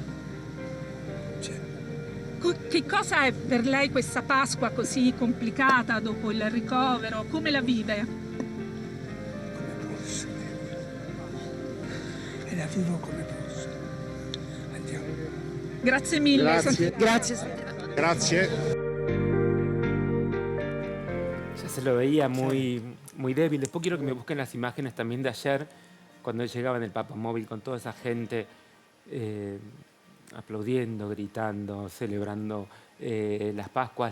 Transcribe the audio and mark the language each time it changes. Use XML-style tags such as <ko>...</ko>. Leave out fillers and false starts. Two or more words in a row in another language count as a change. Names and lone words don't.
<it>Che cosa è per lei questa Pasqua così complicata dopo il ricovero? Come la vive? Come posso. E la vivo come posso. Andiamo. Grazie mille. Grazie. Grazie.</it> <es>Ya se lo veía muy débil. Después quiero que me busquen las imágenes también de ayer, cuando él llegaba en el Papamóvil con toda esa gente aplaudiendo, gritando, celebrando las Pascuas.</es>